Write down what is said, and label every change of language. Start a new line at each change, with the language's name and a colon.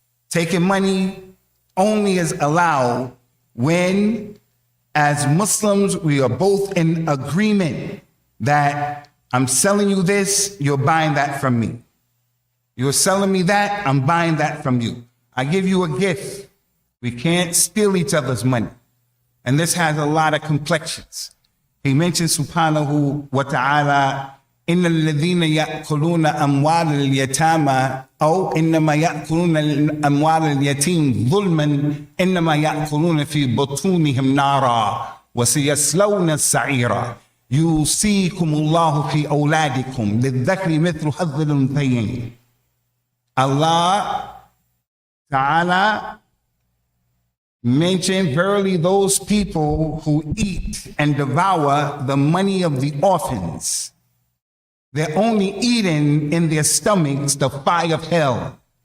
English: Taking money only is allowed when, as Muslims, we are both in agreement that I'm selling you this, you're buying that from me. You're selling me that, I'm buying that from you. I give you a gift. We can't steal each other's money. And this has a lot of complexions. He mentions subhanahu wa ta'ala
Arabic: إن الذين يأكلون أموال اليتامى أو إنما يأكلون أموال اليتيم ظلما إنما يأكلون في بطونهم نارا وسيصلون السعيرا يوصيكم الله في أولادكم للذكر مثل حظ الأنثيين.
English: Allah Ta'ala mentioned, verily those people who eat and devour the money of the orphans, they're only eating in their stomachs the fire of hell.